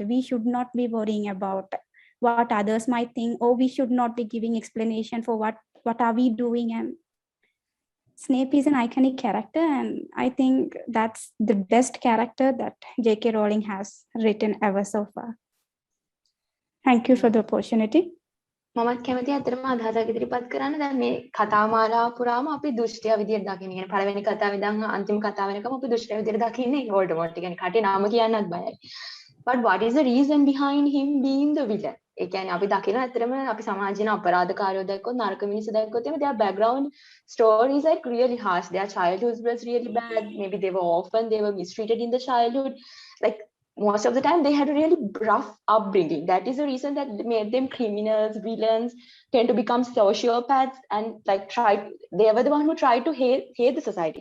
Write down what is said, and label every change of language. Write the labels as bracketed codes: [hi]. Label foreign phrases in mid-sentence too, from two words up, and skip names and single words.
[en] We should not be worrying about what others might think, or we should not be giving explanation for what are we doing. And Snape is an iconic character, and I think that's the best character that J.K. Rowling has written ever so far. Thank you for the opportunity. [si] මමත් කැමති අතරම අදහසක් ඉදිරිපත් කරන්න. දැන් මේ කතා මාලාව පුරාම අපි දුෂ්ටයා විදියට දකින්නේ. يعني පළවෙනි කතාව ඉඳන් අන්තිම කතාව වෙනකම් අපි දුෂ්ටයා විදියට දකින්නේ වෝල්ඩමෝට්. يعني කටේ නාම කියන්නත් බයයි. [en] But what is the reason behind him being the villain? [si] ඒ කියන්නේ අපි දකින අතරම අපි සමාජයේ අපරාධකාරයෝ දැක්කොත් නරක මිනිස්සු දැක්කොත් එimhe [en] their background stories like really harsh. Their childhood was really bad. Maybe they were orphaned, they were mistreated in the childhood. Like most of the time they had a really rough upbringing. That is the reason that made them criminals, villains, tend to become sociopaths, and like they were the one who tried to hate the society.